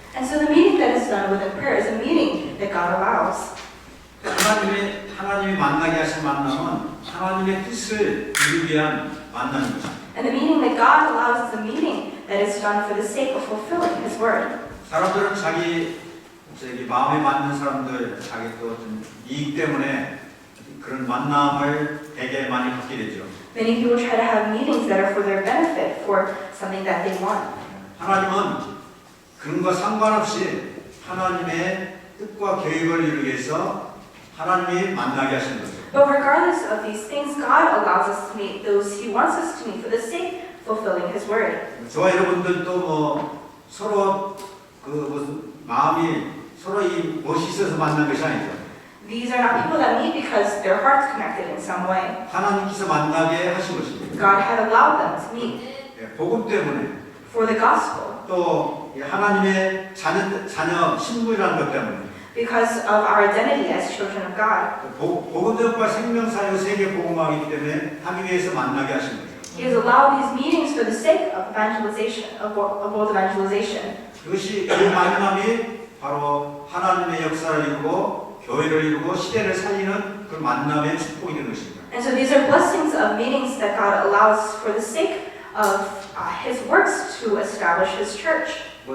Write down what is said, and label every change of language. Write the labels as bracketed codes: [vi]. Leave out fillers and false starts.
[en] And so the meeting that is done within prayer is a meeting that God allows. [ko] 하나님이 만나게 하신 만남은 하나님의 뜻을 이루기 위한 만남입니다. [en] And the meeting that God allows is a meeting that is done for the sake of fulfilling His word. [ko] 사람들은 자기 마음에 맞는 사람들, 자기 또 좀 이익 때문에 그런 만남을 되게 많이 갖게 되죠. [en] Many people try to have meetings that are for their benefit, for something that they want. [ko] 하나님은 그런 거 상관없이 하나님의 뜻과 계획을 이루기 위해서 하나님이 만나게 하시는 거죠. [en] But regardless of these things, God allows us to meet those He wants us to meet for the sake of fulfilling His word. [ko] 저와 여러분들도 서로 마음이 서로 이 멋이 있어서 만난 것이 아니죠. [en] These are not people that meet because their hearts connected in some way. [ko] 하나님께서 만나게 하신 것입니다. [en] God had allowed them to meet [ko] 복음 때문에 [en] for the gospel, [ko] 또 하나님의 자녀 신분이라는 것 때문에 [en] because of our identity as children of God. [ko] 복음 전파 생명사역 세계 복음화이기 때문에 하기 위해서 만나게 하신 거죠. [en] He has allowed these meetings for the sake of evangelization, of world evangelization. [ko] 그것이 그 만남이 바로 하나님의 역사를 이루고 교회를 이루고 시대를 살리는 그 만남의 축복이 되는 것입니다. [en] And so these are blessings of meetings that God allows for the sake of His works to establish His church.